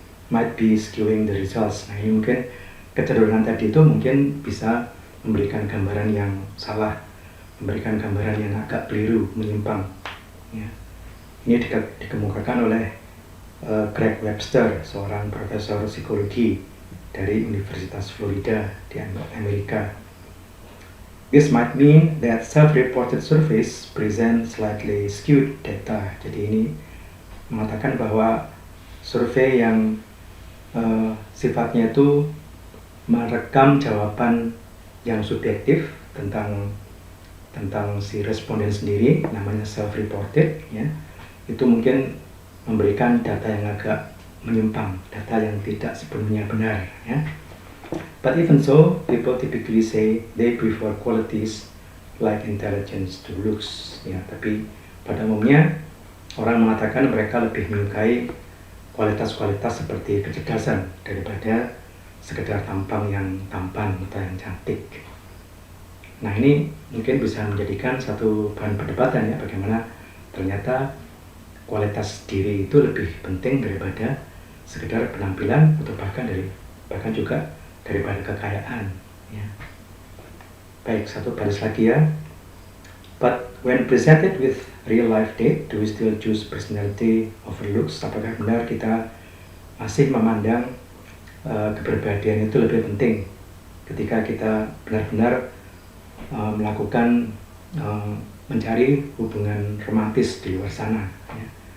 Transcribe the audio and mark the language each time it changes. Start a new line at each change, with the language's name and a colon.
English: Might be skewing the results.
Indonesian: Nah, ini mungkin kecenderungan tadi itu mungkin bisa memberikan gambaran yang salah, memberikan gambaran yang agak keliru, menyimpang. Ya. Ini dikemukakan oleh Greg Webster, seorang profesor psikologi dari Universitas Florida di Amerika.
English: This might mean that self-reported surveys present slightly skewed data.
Indonesian: Jadi ini mengatakan bahwa survei yang sifatnya itu merekam jawaban yang subjektif tentang si responden sendiri, namanya self-reported ya, itu mungkin memberikan data yang agak menyimpang, data yang tidak sepenuhnya benar ya.
English: But even so, people typically say they prefer qualities like intelligence to looks ya.
Indonesian: Tapi pada umumnya orang mengatakan mereka lebih menyukai kualitas-kualitas seperti kecerdasan daripada sekedar tampang yang tampan atau yang cantik. Nah, ini mungkin bisa menjadikan satu bahan perdebatan ya, bagaimana ternyata kualitas diri itu lebih penting daripada sekedar penampilan atau bahkan juga daripada kekayaan ya. Baik, satu baris lagi ya.
English: But when presented with real life data, do we still choose personality over looks?
Indonesian: Apakah benar kita masih memandang kepribadian itu lebih penting ketika kita benar-benar melakukan mencari hubungan romantis di luar sana ya.